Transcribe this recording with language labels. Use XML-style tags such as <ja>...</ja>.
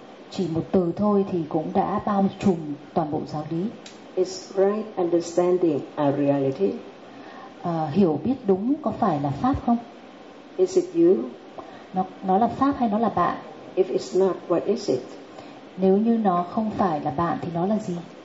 <vi>Chỉ một từ thôi thì cũng đã bao trùm toàn bộ giáo lý.</vi> <en>Is right understanding a reality?</en> <vi>Hiểu biết đúng có phải là pháp không?</vi> <en>Is it you?</en> <vi>Nó là pháp hay nó là bạn?</vi> <en>If it's not, what is it?</en> <vi>Nếu như nó không phải là bạn thì nó là gì?</vi>